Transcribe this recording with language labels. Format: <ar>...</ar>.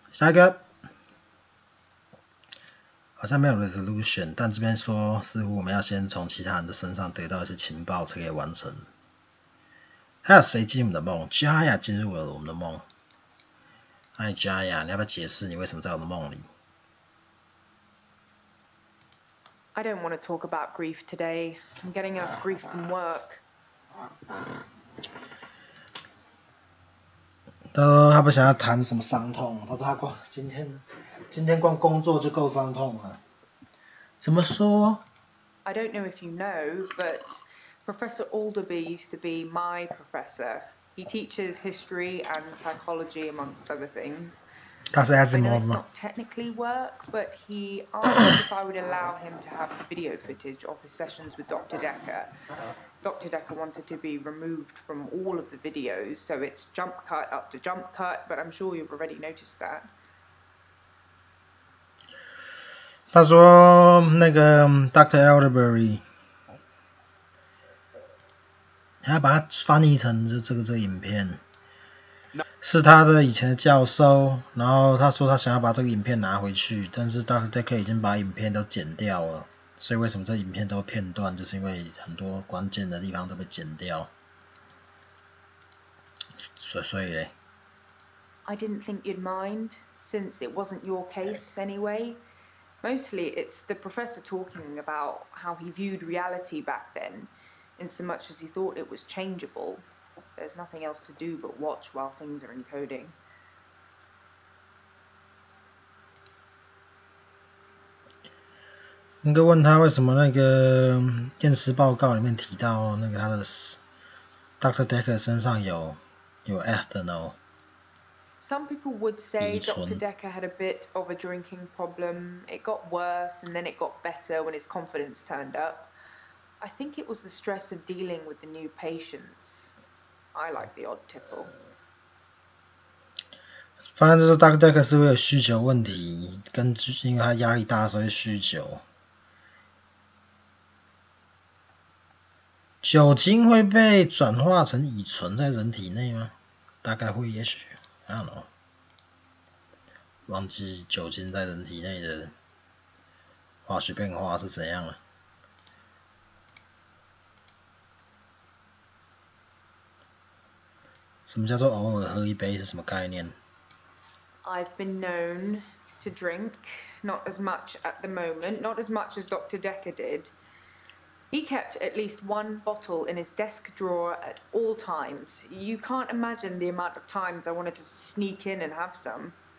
<zh>下一个，好像没有 resolution， 但这边说似乎我们要先从其他人的身上得到一些情报才可以完成。还有谁进入我们的梦？加雅进入了我们的梦。哎，加雅，你要不要解释你为什么在我的梦里？</zh> <en>I don't want to talk about grief today. I'm getting enough grief from work.</en> <zh>他说他不想要谈什么伤痛，他说他光今天光工作就够伤痛了。怎么说</zh> <en>I don't know if you know, but Professor Alderby used to be my professor. He teaches history and psychology, amongst other things.</en> <zh>他是</zh> <en>I know</en> <zh>Asimov</zh> <en>it's</en> <zh>吗？</zh> <en>not technically work, but he asked if I would allow him to have the video footage of his sessions with Dr. Dekker. Dr. Dekker wanted to be removed from all of the videos, so it's jump cut up to jump cut, but I'm sure you've already noticed that.</en> <zh>他说那个 Dr. Alderbury， 他把它翻译成就这个影片，是他的以前的教授，然后他说他想要把这个影片拿回去，但是 Dr. Dekker 已经把影片都剪掉了，所以为什么这影片都片段，就是因为很多关键的地方都被剪掉，所以嘞。</zh> <en>I didn't think you'd mind, since it wasn't your case anyway. Mostly it's the professor talking about how he viewed reality back then, in so much as he thought it was changeable. There's nothing else to do but watch while things are encoding.</en> <zh>应该问他为什么那个验尸报告里面提到那个他的 Dr. Dekker 身上有 ethanol。</zh> <en>Some people would say</en> <zh>遗存。</zh> <en>Dr. Dekker had a bit of a drinking problem. It got worse and then it got better when his confidence turned up. I think it was the stress of dealing with the new patients. I like the odd tipple.</en> <zh>反正就是 Dr. Dekker 是会有酗酒问题，因为他压力大，所以酗酒。酒精会被转化成乙醇在人体内吗？大概会，也许</zh> <en>I don't know。</en> <zh>忘记酒精在人体内的化学变化是怎样了。什么叫做偶尔喝一杯是什么概念？</zh> <en>I've been known to drink, not as much at the moment, not as much as Dr. Dekker did. He kept at least one bottle in his desk drawer at all times. You can't imagine the amount of times I wanted to sneak in and have some.</en>